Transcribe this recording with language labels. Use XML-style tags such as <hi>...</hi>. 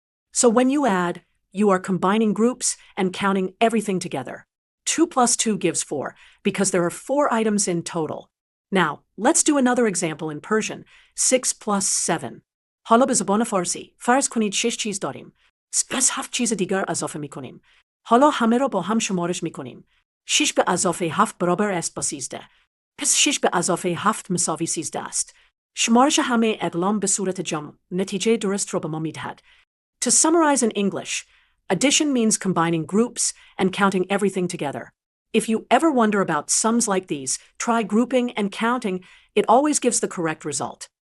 <en>So when you add, you are combining groups and counting everything together. 2 plus 2 gives 4, because there are 4 items in total. Now, let's do another example in Persian. 6 plus 7.</en> <fa>حالا به زبان فارسی فرض کنید 6 چیز داریم. پس 7 چیز دیگر اضافه می‌کنیم. حالا همه را با هم شمارش می‌کنیم. 6 به اضافه 7 برابر است با 13. پس 6 به اضافه 7 مساوی 13 است. شمارش همه اقلام به صورت جمع نتیجه درست را به ما می‌دهد.</fa> <en>To summarize in English, addition means combining groups and counting everything together. If you ever wonder about sums like these, try grouping and counting. It always gives the correct result.</en>